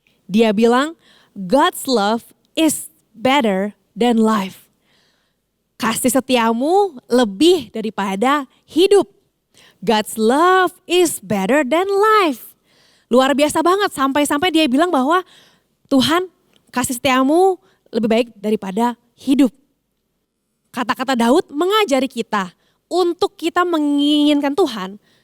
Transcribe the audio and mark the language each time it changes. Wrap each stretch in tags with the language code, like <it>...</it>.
<id>Dia bilang,</id> <en>God's love is better than life.</en> <id>Kasih setiamu lebih daripada hidup.</id> <en>God's love is better than life.</en> <id>Luar biasa banget sampai-sampai dia bilang bahwa Tuhan, kasih setiamu lebih baik daripada hidup. Kata-kata Daud mengajari kita untuk kita menginginkan Tuhan.</id>